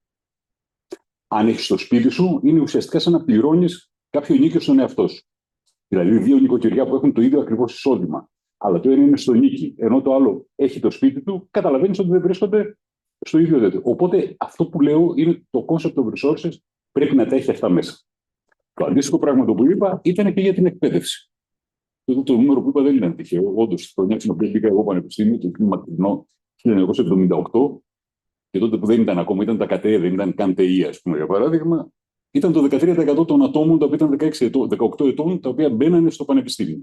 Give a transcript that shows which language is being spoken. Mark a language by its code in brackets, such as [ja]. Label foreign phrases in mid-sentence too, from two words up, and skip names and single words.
[el] Αν έχεις το σπίτι σου, είναι ουσιαστικά σαν να πληρώνεις κάποιο ενοίκιο στον εαυτό σου. Δηλαδή, δύο νοικοκυριά που έχουν το ίδιο ακριβώς εισόδημα, αλλά το ένα είναι στο νίκη, ενώ το άλλο έχει το σπίτι του, καταλαβαίνεις ότι δεν βρίσκονται στο ίδιο τέτοιο. Οπότε, αυτό που λέω είναι το [en] concept of resources [el] πρέπει να τα έχει αυτά μέσα. Το αντίστοιχο πράγμα το που είπα ήταν και για την εκπαίδευση. Το νούμερο που είπα δεν ήταν τυχαίο. Όντως, τη χρονιά στην οποία μπήκα εγώ πανεπιστήμιο, το μακρινό 1978, και τότε που δεν ήταν ακόμα, ήταν τα ΚΑΤΕ, δεν ήταν καν ΤΕΙ, ας πούμε, για παράδειγμα, ήταν το 13% των ατόμων τα οποία ήταν 18 ετών, τα οποία μπαίνανε στο πανεπιστήμιο.